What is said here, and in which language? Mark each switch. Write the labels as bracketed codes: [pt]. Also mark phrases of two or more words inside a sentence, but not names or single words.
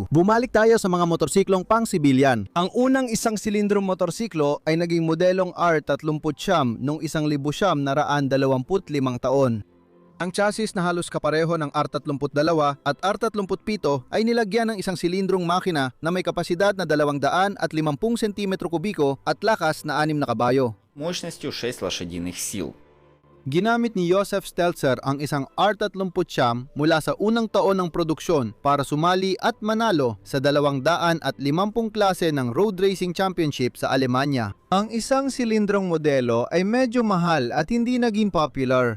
[tl] Bumalik tayo sa mga motorsiklong pang-sibilyan. Ang unang isang silindrong motorsiklo ay naging modelong R39 noong 1925 taon. Ang chassis na halos kapareho ng R32 at R37 ay nilagyan ng isang silindrong makina na may kapasidad na 250 cm kubiko at lakas na 6 na kabayo. [ru] Мощностью 6 лошадиных сил. [tl] Ginamit ni Josef Stelzer ang isang R39 mula sa unang taon ng produksyon para sumali at manalo sa 250 klase ng [en] road racing championship [tl] sa Alemanya. Ang isang silindrong modelo ay medyo mahal at hindi naging popular.